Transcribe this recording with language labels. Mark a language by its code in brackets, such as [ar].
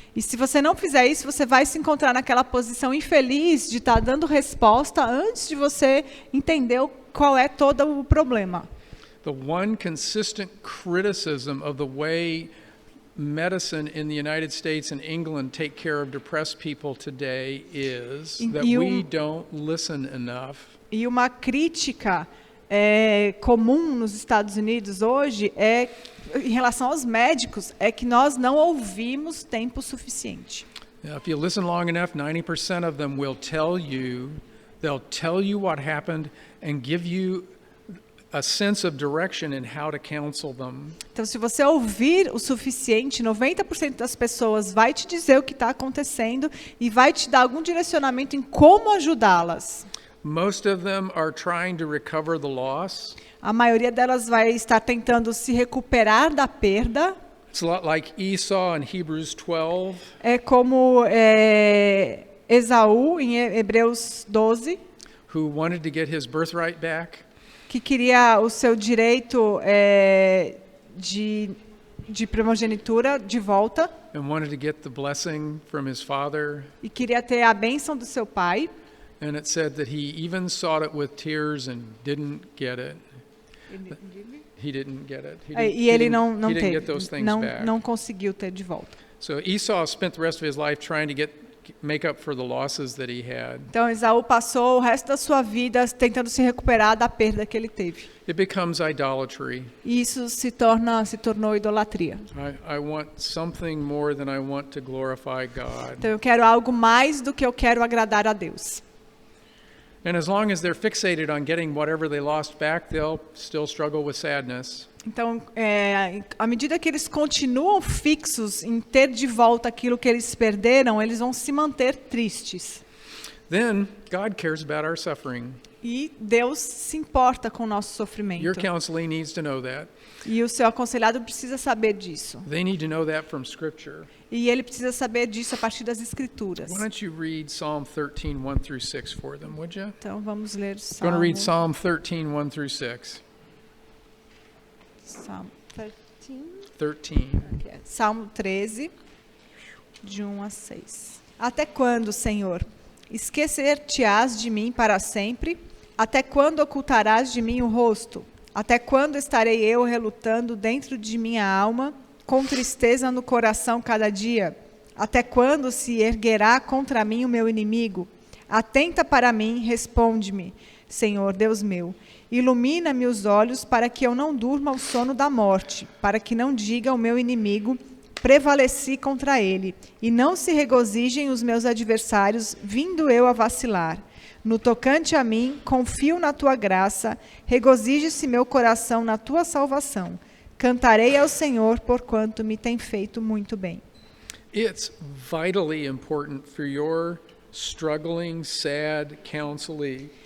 [pt] E se você não fizer isso, você vai se encontrar naquela posição infeliz de estar dando resposta antes de você entender qual é todo o problema. [en] The one consistent criticism of the way medicine in the United States and England take care of depressed people today is that we don't listen enough. [pt] E uma crítica comum nos Estados Unidos hoje em relação aos médicos é que nós não ouvimos tempo suficiente. [en] Now, if you listen long enough, 90% of them will tell you, they'll tell you what happened and give you a sense of direction in how to counsel them. [pt] Então, se você ouvir o suficiente, 90% das pessoas vai te dizer o que está acontecendo e vai te dar algum direcionamento em como ajudá-las. [en] Most of them are trying to recover the loss. [pt] A maioria delas vai estar tentando se recuperar da perda. [en] It's a lot like Esau in Hebrews 12. [pt] É como Esaú em Hebreus 12, [en] who wanted to get his birthright back. [pt] que queria o seu direito de de primogenitura de volta [en] and wanted to get the blessing from his father. [pt] e queria ter a bênção do seu pai. [en] And it said that he even sought it with tears and didn't get it. He didn't get it. [pt] E ele não [en] he didn't [pt] teve, [en] get those things back. [pt] não conseguiu ter de volta. [en] So Esau spent the rest of his life trying to make up for the losses that he had. [pt] Então Esaú passou o resto da sua vida tentando se recuperar da perda que ele teve. [en] It becomes idolatry. [pt] E isso se tornou idolatria. [en] I want something more than I want to glorify God. [pt] Então eu quero algo mais do que eu quero agradar a Deus. [en] And as long as they're fixated on getting whatever they lost back, they'll still struggle with sadness. [pt] Então, à medida que eles continuam fixos em ter de volta aquilo que eles perderam, eles vão se manter tristes. [en] Then God cares about our suffering. [pt] E Deus se importa com o nosso sofrimento. [en] Your counseling needs to know that. [pt] E o seu aconselhado precisa saber disso. [en] They need to know that from Scripture. [pt] E ele precisa saber disso a partir das Escrituras. [en] Why don't you read Psalm 13, 1 through 6 for them, would you? [pt] Então vamos ler [en] I'm going to read Psalm 13, 1 through 6. [pt] Salmo 13. 13. Salmo 13, de 1 a 6. Até quando, Senhor? Esquecer-te-ás de mim para sempre? Até quando ocultarás de mim o rosto? Até quando estarei eu relutando dentro de minha alma, com tristeza no coração cada dia? Até quando se erguerá contra mim o meu inimigo? Atenta para mim, responde-me, Senhor Deus meu. Ilumina-me os olhos para que eu não durma o sono da morte, para que não diga o meu inimigo, prevaleci contra ele, e não se regozijem os meus adversários, vindo eu a vacilar. No tocante a mim, confio na tua graça, regozije-se meu coração na tua salvação. Cantarei ao Senhor, porquanto me tem feito muito bem. [en] It's vitally important for your struggling, sad counselee.